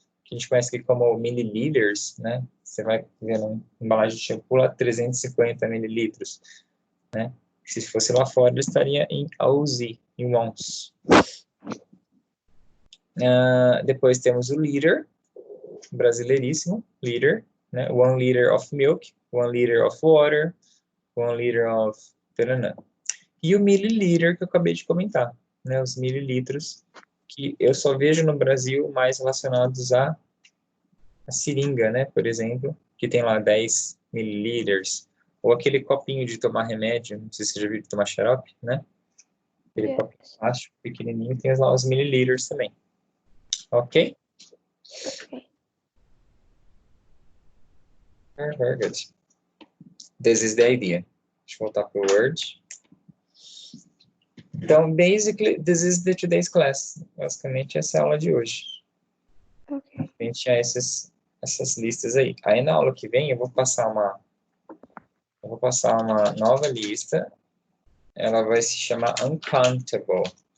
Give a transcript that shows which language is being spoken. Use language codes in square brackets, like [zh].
[pt] Que a gente conhece aqui como milliliters, né? Você vai ver uma embalagem de shampoo lá, 350 mililitros, né? Se fosse lá fora, ele estaria em oz, em ounce. Depois temos o liter, brasileiríssimo, liter, né? [en] 1 liter of milk, 1 liter of water, 1 liter of... [pt] Taranã. E o mililiter que eu acabei de comentar, né? Os mililitros, que eu só vejo no Brasil mais relacionados a seringa, né? Por exemplo, que tem lá 10 mililiters, ou aquele copinho de tomar remédio, não sei se você já viu de tomar xarope, né? Aquele copinho de plástico pequenininho, tem lá os mililiters também. Ok? Ok. [en] Very good. This is the idea. [pt] Deixa eu voltar para o Word. [en] Então, basically, this is the today's class. [pt] Basicamente, essa é a aula de hoje. Ok. A gente tinha essas listas aí. Aí, na aula que vem, eu vou passar uma nova lista. Ela vai se chamar Uncountable.